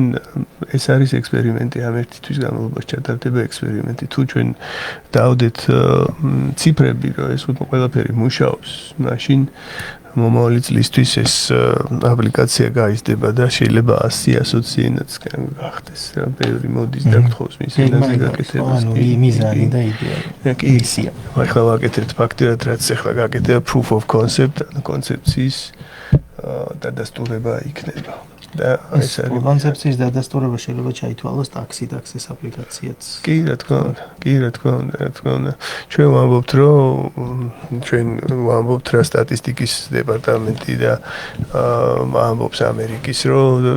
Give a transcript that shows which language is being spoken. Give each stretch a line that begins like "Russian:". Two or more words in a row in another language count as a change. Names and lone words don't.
Georgian: ეს არის ექსპერიმენტი ამ ერთი თვის განმავლობაში ჩატარდება ექსპერიმენტი თუ ჩვენ დავდეთ ციფრები რომ ეს ყველაფერი მუშაობს მაშინ მომავალი წლისთვის ეს აპლიკაცია გაიზრდება და შეიძლება 100 ენაც გახდეს რა ბევრი მოდის და გთხოვს მის ენაზე გაკეთებას ანუ მიზანი და იდეა კი ისია ახლა ვაკეთებთ ფაქტურად რაც ახლა გაკეთება
English: proof of concept
Georgian: ანუ კონცეფციის დადასტურება იქნება და ეს არის კონცეფციის დადასტურება შეიძლება ჩაითვალოს ტაქსის აპლიკაციაც კი რა თქმა უნდა ჩვენ ვამბობთ რომ ჩვენ ვამბობთ რა სტატისტიკის დეპარტამენტი და ამბობს ამერიკის რომ